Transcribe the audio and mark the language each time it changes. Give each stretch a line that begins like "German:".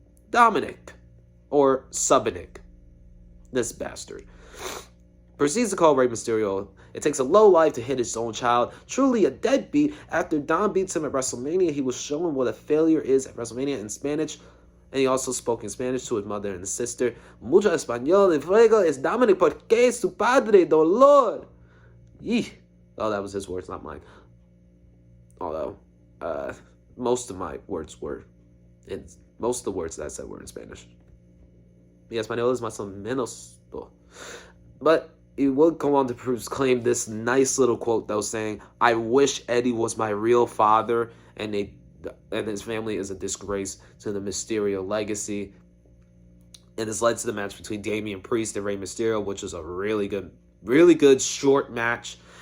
English: Dominic. Or Subinik. This bastard. Proceeds to call Rey Mysterio. It takes a low life to hit his own child. Truly a deadbeat. After Dom beats him at WrestleMania, he was showing what a failure is at WrestleMania in Spanish. And he also spoke in Spanish to his mother and his sister.
Spanish: Mucho español en fuego es Dominic porque su padre dolor. Yee.
English: Oh, that was his words, not mine. Although, most of the words that I said were in Spanish.
Spanish: Mi español es más o menos.
English: But he would go on to claim this nice little quote that was saying, "I wish Eddie was my real father, and his family is a disgrace to the Mysterio legacy." And this led to the match between Damian Priest and Rey Mysterio, which was a really good short match.